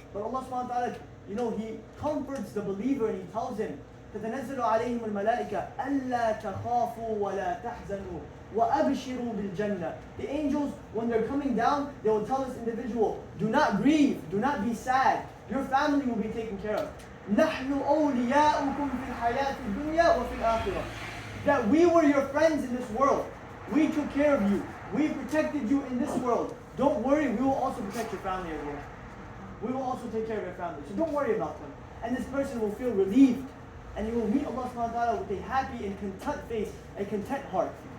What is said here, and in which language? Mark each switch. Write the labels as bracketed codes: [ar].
[en] But Allah subhanahu wa ta'ala, He comforts the believer and He tells him, [ar] تتنزل عليهم الملائكة ألا تخافوا ولا تحزنوا وأبشروا بالجنة. [en] The angels, when they're coming down, they will tell this individual, do not grieve, do not be sad. Your family will be taken care of. [ar] نحن أولياؤكم في الحياة الدنيا وفي الآخرة. [en] That we were your friends in this world. We took care of you. We protected you in this world. Don't worry, we will also protect your family as well. We will also take care of your family. So don't worry about them. And this person will feel relieved. And he will meet Allah subhanahu wa ta'ala with a happy and content face, a content heart.